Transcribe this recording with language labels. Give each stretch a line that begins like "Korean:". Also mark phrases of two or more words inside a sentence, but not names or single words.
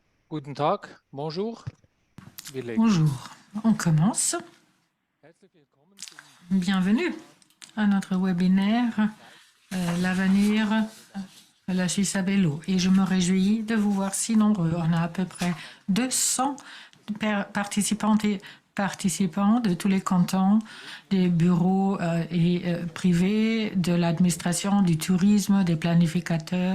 German: Guten Tag, bonjour. Wir legen los.
French: Bonjour, on commence.
German: Herzlich willkommen zum
French: Bienvenue à notre webinaire L'avenir de la Suisse à vélo. Et je me réjouis de vous voir si nombreux. On a à peu près 200 participantes et participants de tous les cantons, des bureaux privés, de l'administration, du tourisme, des planificateurs.